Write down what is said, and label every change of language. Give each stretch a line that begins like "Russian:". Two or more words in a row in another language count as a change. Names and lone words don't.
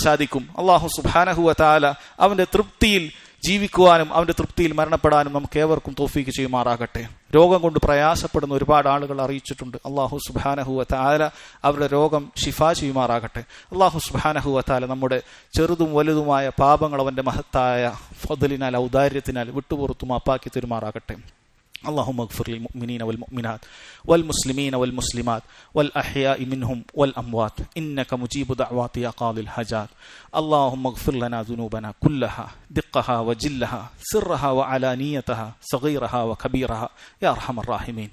Malayalam: അല്ലാഹു
Arabic: سبحانه وتعالى
Malayalam: അവന്റെ തൃപ്തിയിൽ ജീവിക്കുവാനും അവന്റെ തൃപ്തിയിൽ മരണപ്പെടാനും നമുക്ക് ഏവർക്കും തൗഫീക്ക് ചെയ്യുമാറാകട്ടെ. രോഗം കൊണ്ട് പ്രയാസപ്പെടുന്ന ഒരുപാട് ആളുകൾ അറിയിച്ചിട്ടുണ്ട്. അല്ലാഹു
Arabic: سبحانه وتعالى
Malayalam: അവരുടെ രോഗം ശിഫാ ചെയ്യുമാറാകട്ടെ. അല്ലാഹു
Arabic: سبحانه وتعالى
Malayalam: നമ്മുടെ ചെറുതും വലുതുമായ പാപങ്ങൾ അവന്റെ മഹത്തായ ഫദ്ലിനാൽ ഔദാര്യത്തിനാൽ വിട്ടുപുറത്തു മാപ്പാക്കി തരുമാറാകട്ടെ.
Arabic: اللهم اغفر للمؤمنين والمؤمنات والمسلمين والمسلمات والأحياء منهم والأموات إنك مجيب دعوات يا قاضي الحاجات. اللهم اغفر لنا ذنوبنا كلها دقها وجلها سرها وعلانيتها صغيرها وكبيرها يا أرحم الراحمين.